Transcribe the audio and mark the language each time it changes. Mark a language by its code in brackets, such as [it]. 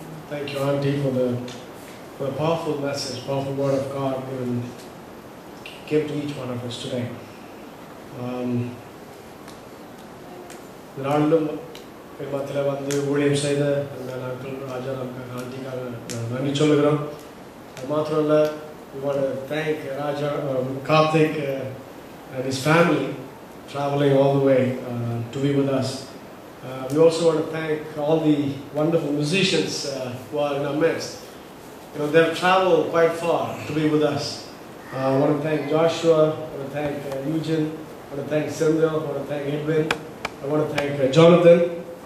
[en] Thank you, Auntie, for the powerful message, powerful word of God given to each one of us today. [ta] நாளிலும் மத்தியில் வந்து ஊழியம் செய்த அந்த நாட்கள் ராஜா நமக்கு ஆண்டிக்காக நன்றி சொல்லுகிறோம். அது மாத்திரம் இல்லை, [en] we want to thank Raja Karthik and his family traveling all the way to be with us. We also want to thank all the wonderful musicians who are in our midst. You know, they've traveled quite far to be with us. I want to thank Joshua, I want to thank Eugene, I want to thank Sindel, I want to thank Edwin, I want to thank Jonathan.